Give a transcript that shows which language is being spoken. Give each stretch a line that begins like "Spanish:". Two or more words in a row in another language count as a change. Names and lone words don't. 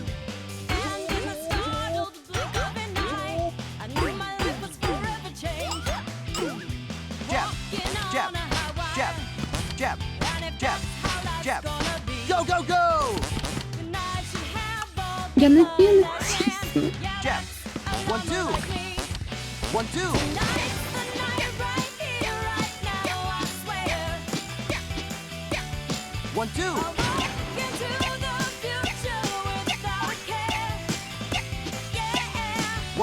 English: And in the startled blink of an eye, I knew my life was forever changed. Jab, Walking jab, on a highway, jab, jab, and if jab, that's how life's jab. gonna be, Go, go, go! then I should have all
Ukrainian: Я
English: the
Ukrainian: не
English: fun
Ukrainian: п'яна.
English: that ran. Yeah, Jab. that's a One, woman two. like me. 1, 2. Tonight's the night right here, right now, I swear. 1, 2. I'll walk into the future without a care. Yeah.